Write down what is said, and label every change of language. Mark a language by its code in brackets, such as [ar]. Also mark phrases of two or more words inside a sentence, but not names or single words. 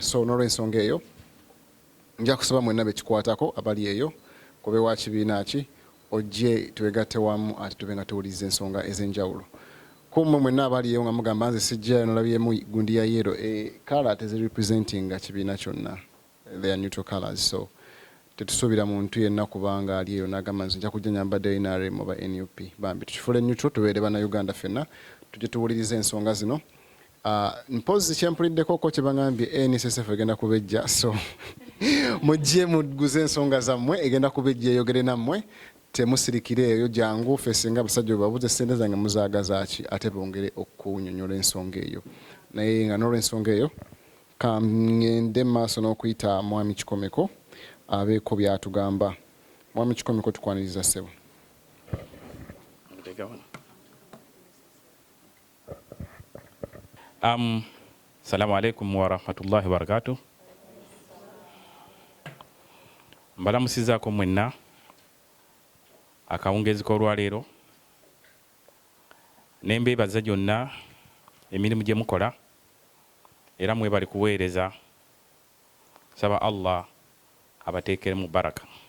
[lg] So n'olw'ensonga eyo nja kusaba mwenna bekikwatako abali eyo kobe wa kibiina ki ojje twegatte wamu ate tube nga tuwuliriza ensonga ez'enjawulo. Kummwe mwenna abali eyo nga mugamba nze sijjayo nolabyemu gundi ya yero, colour tezirepresenting kibiina kyonna, [en] they are neutral colours. [lg] So tetusuubira muntu yenna kubanga ali eyo n'agamba nze nja kujja nyambadde NRM oba NUP. Bambi tukifuule neutral, tubeere bannayuganda ffenna, tujje tuwuliriza ensonga zino. Mpozi kyempuliddeko ko kye bagambye NSSF egenda kubejja, so mujje muguze ensonga zammwe, egenda kubejja eyogere nammwe. Temusirikire eyo, jangu ffe singa abasajja babuze ssente zange muzaagaza ki ate bongere okunyonyola ensonga eyo. Naye nga n'olw'ensonga eyo kangende maaso n'okuyita Mwami Kikomeko abeeko byatugamba. Mwami Kikomeko tukwaniriza ssebo. [ar] السلام عليكم ورحمة الله وبركاته. [lg] Mbalamusizaako mwenna akawungezi k'olwaleero ne mbeebaza gyonna emirimu gye mukola era mwebali kuweereza. Saba Allah abateekeremu baraka.